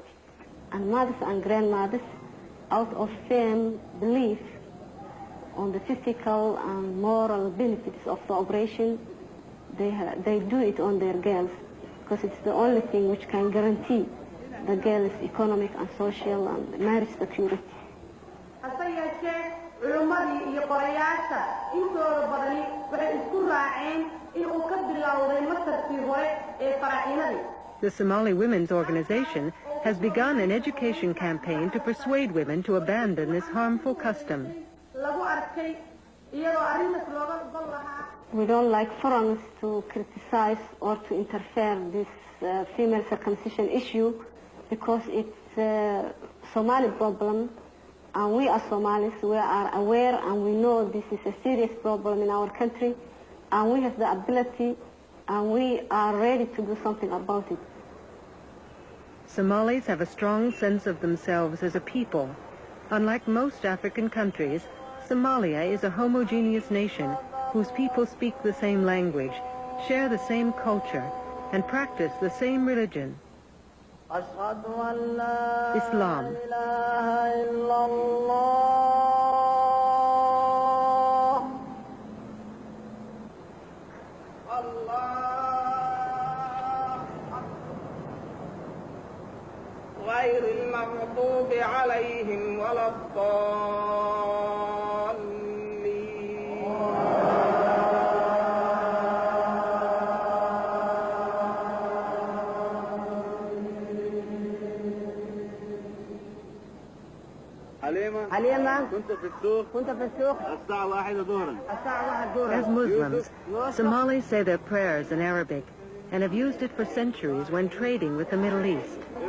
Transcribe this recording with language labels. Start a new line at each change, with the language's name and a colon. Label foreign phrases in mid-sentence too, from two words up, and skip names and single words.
English: And mothers and grandmothers, out of firm belief on the physical and moral benefits of the operation, they do it on their girls because it's the only thing which can guarantee the girls' economic and social and marriage security.
Somali: culumadii iyo qorayaasha intooda badani waxay isku raaceen in uu ka bilowday masarkii hore ee faraciinadii.
English: The Somali Women's Organization has begun an education campaign to persuade women to abandon this harmful custom.
Somali: Lagu arkay iyadoo arrintaas looga gol lahaa.
English: We don't like foreigners to criticize or to interfere this female circumcision issue because it's a Somali problem. And we as Somalis, we are aware and we know this is a serious problem in our country, and we have the ability and we are ready to do something about it. Somalis have a strong sense of themselves as a people. Unlike most African countries, Somalia is a homogeneous nation whose people speak the same language, share the same culture, and practice the same religion. Islam.
Arabic: غير المغضوب عليهم ولا الضالين. حليمة كنت في السوق الساعة 1 ظهرا.
English: As Muslims, Somalis say their prayers in Arabic and have used it for centuries when trading with the Middle East.